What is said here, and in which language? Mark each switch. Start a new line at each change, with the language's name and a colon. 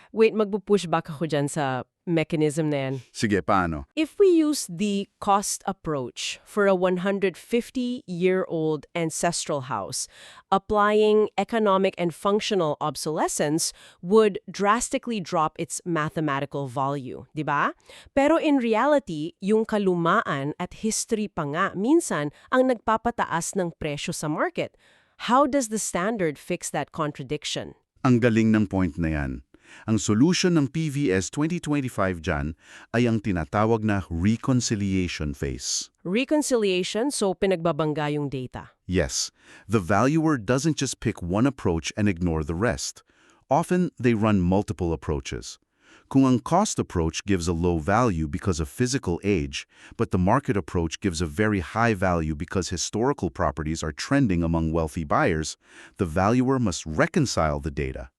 Filipino: Wait, magpupush back ako dyan sa mechanism na yan. Sige, paano?
English: If we use the cost approach for a 150-year-old ancestral house, applying economic and functional obsolescence would drastically drop its mathematical value,
Filipino: di ba? Pero
English: in reality,
Filipino: yung kalumaan at history pa nga minsan ang nagpapataas ng presyo sa market.
English: How does the standard fix that contradiction?
Filipino: Ang galing ng point na yan. Ang solution ng PVS 2025 dyan ay ang tinatawag na reconciliation phase. Reconciliation,
English: so
Filipino: pinagbabangga yung data.
English: Yes, the valuer doesn't just pick one approach and ignore the rest. Often, they run multiple approaches. Kung ang cost approach gives a low value because of physical age, but the market approach gives a very high value because historical properties are trending among wealthy buyers, the valuer must reconcile the data.